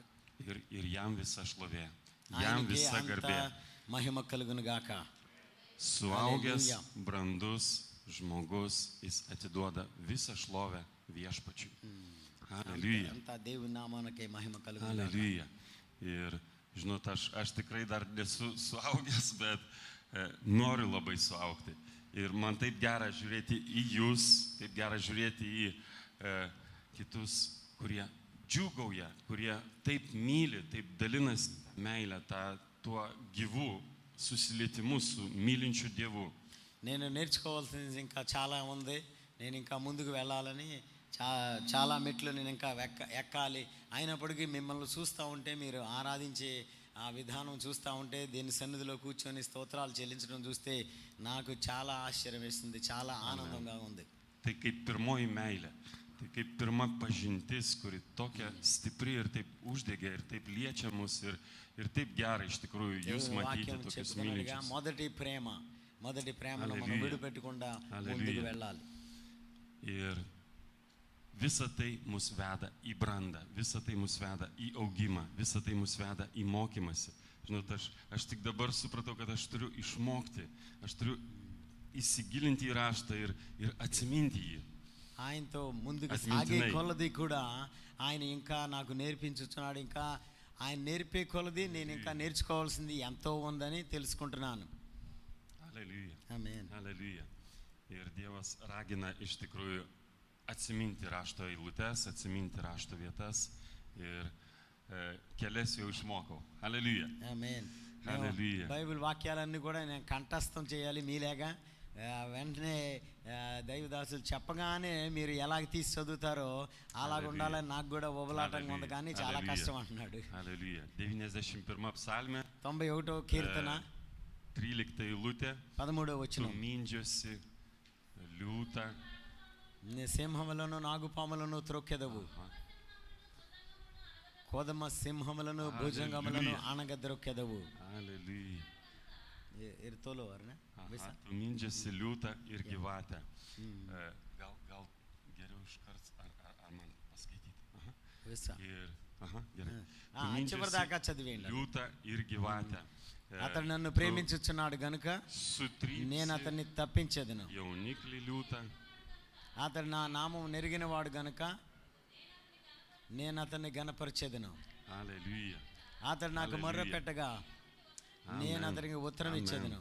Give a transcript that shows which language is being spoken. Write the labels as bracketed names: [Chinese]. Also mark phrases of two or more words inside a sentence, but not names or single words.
[Lithuanian] Ir jam visa šlovė, jam visa garbė. [Telugu] మహిమ కలుగును గాక. [Lithuanian] Suaugęs, brandus žmogus, jis atiduoda visą šlovę viešpačiui. Hallelujah. [Telugu] అంతా దేవుని నామానికే మహిమ కలుగును గాక. Hallelujah. [Lithuanian] Ir žinot, aš tikrai dar nesu suaugęs, bet noriu labai suaugti. Ir man taip gera žiūrėti į jūs, taip gera žiūrėti į kitus, kurie džiūgauja, kurie taip myli, taip dalinasi meilę tuo gyvu susilietimu su mylinčiu Dievu. [Telugu] నేను నేర్చుకోవాల్సింది ఇంకా చాలా ఉంది. నేను ఇంకా ముందుకు వెళ్ళాలని చాలా మెట్లు నేను ఇంకా ఎక్కాలి. అయినప్పటికీ మిమ్మల్ని చూస్తూ ఉంటే, మీరు ఆరాధించే ఆ విధానం చూస్తూ ఉంటే, దీని సన్నిధిలో కూర్చొని స్తోత్రాలు చెల్లించడం చూస్తే నాకు చాలా ఆశ్చర్యం వేస్తుంది, చాలా ఆనందంగా ఉంది. [Lithuanian] Tai kaip pirmoji meilė, tai kaip pirma pažintis, kuri tokia stipri ir taip uždegė ir taip liečia mus ir taip gera iš tikrųjų jūs matyti tokius mylinčius. [Telugu] మొదటి ప్రేమను మనం విడిపెట్టకుండా ముందుకు వెళ్ళాలి. [Lithuanian] Ir visa tai mus veda į brandą, visa tai mus veda į augimą, visa tai mus veda į mokymąsi. Žinot, aš tik dabar supratau, kad aš turiu išmokti, aš turiu įsigilinti į raštą ir atsiminti jį. [Telugu] ఆయనతో ముందుకు అతిమించినై. సాగే కొలది కూడా ఆయన ఇంకా నాకు నేర్పించుచున్నాడు. ఇంకా ఆయన నేర్పే కొలది నేను ఇంకా నేర్చుకోవాల్సింది ఎంతో ఉందని తెలుసుకుంటున్నాను. [Lithuanian] Aleliuja. [Telugu] ఆమేన్. [Lithuanian] Aleliuja. Ir Dievas ragina iš tikrųjų atsiminti rašto eilutes, atsiminti rašto vietas ir kelias jau išmokau. Aleliuja. [Telugu] ఆమేన్. హల్లెలూయా. బైబిల్ వాక్యాలన్నీ కూడా నేను కంఠస్థం చేయాలి మీలాగా. వెంటనే దైవదాసులు చెప్పగానే మీరు ఎలాగ తీసి చదువుతారో అలాగ ఉండాలని నాకు కూడా ఉబలాటంగా ఉంది, కానీ చాలా కష్టం అంటున్నాడు. [Lithuanian] Aleliuja. 91 psalmė. [Telugu] 91వ కీర్తన [Lithuanian] 13 eilutė. [Telugu] 13వ [Lithuanian] Tu [Telugu] వచనం. [Lithuanian] mindžiosi liūtą. [Telugu] సింహములను నాగుపాములను త్రొక్కెదవు, కోదమ సింహములను భుజంగములను అనగద్రొక్కెదవు. [Lithuanian] Aleliuja. ir toliau, ar ne? Visą. Tu mindžiasi liūtą ir gyvatę. Gal geriau iškart, ar man paskaityti? Visą. Gerai. [Telugu] చివరి దాకా చదివేయండి. [Lithuanian] Liūtą ir gyvatę. [Telugu] అతడు నన్ను ప్రేమించుచున్నాడు గనుక నేను అతన్ని తప్పించేదను. [Lithuanian] Jauniklį liūtą. [Telugu] అతడు నా నామం నెరిగిన వాడు గనుక నేను అతన్ని గణపరిచేదను. [Lithuanian] Aleliuja. [Telugu] అతడు నాకు మొర్ర పెట్టగా నేను అతనికి ఉత్తరం ఇచ్చేదను.